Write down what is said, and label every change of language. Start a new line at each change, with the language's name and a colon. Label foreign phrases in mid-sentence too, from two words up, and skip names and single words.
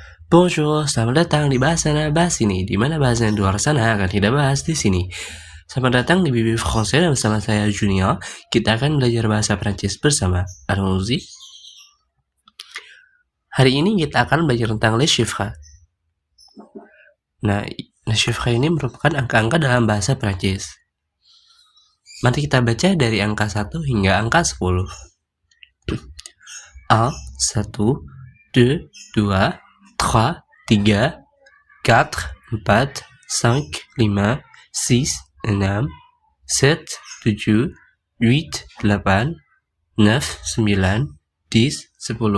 French: Bonjour,
Indonesian: selamat datang di Bahas Sana Bahas Sini, di mana bahasa yang luar sana akan kita bahas di sini. Selamat datang di Bibi Français dan bersama saya Junior. Kita akan belajar bahasa Prancis bersama.
French: Allons-y.
Indonesian: Hari ini kita akan belajar tentang
French: les chiffres.
Indonesian: Nah,
French: les chiffres
Indonesian: ini merupakan angka-angka dalam bahasa Prancis. Mari kita baca dari angka 1 hingga angka 10. 1, 1, 2, 2, 3, 3, 4, 4, 5, 5, 6, 6, 7, 7, 8, 8, 9, 9, 10, 10.